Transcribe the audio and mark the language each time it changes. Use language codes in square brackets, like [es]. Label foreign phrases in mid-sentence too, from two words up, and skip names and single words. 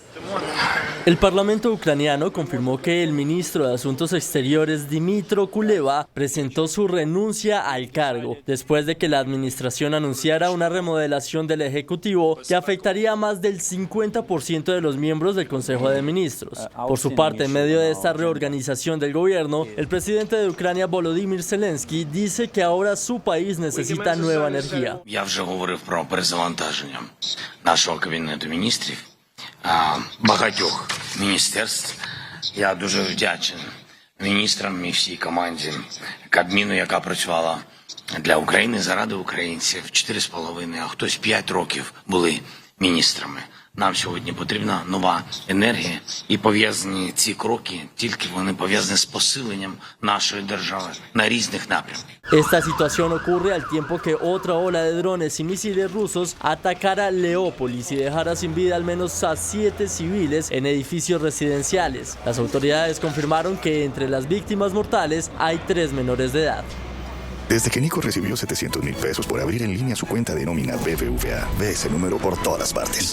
[es] El Parlamento ucraniano confirmó que el ministro de Asuntos Exteriores, Dmytro Kuleba, presentó su renuncia al cargo después de que la administración anunciara una remodelación del Ejecutivo que afectaría a más del 50% de los miembros del Consejo de Ministros. Por su parte, en medio de esta reorganización del gobierno, el presidente de Ucrania, Volodymyr Zelensky, dice que ahora su país necesita nueva energía. [uk] Я вже говорив про перезавантаження нашого кабінету міністрів. Багатьох міністерств. Я дуже вдячен міністрам і всій команді Кабміну, яка працювала для України, заради українців 4,5, а хтось 5 років були міністрами. Нам сьогодні потрібна нова енергія і пов'язані ці кроки, тільки вони пов'язані з посиленням нашої держави на різних напрямках. [es] Esta situación ocurre al tiempo que otra ola de drones y misiles rusos atacara Leópolis y dejara sin vida al menos a 7 civiles en edificios residenciales. Las autoridades confirmaron que entre las víctimas mortales hay 3 menores de edad. Desde que Nico recibió 700,000 pesos por abrir en línea su cuenta de nómina BBVA, ve ese número por todas partes.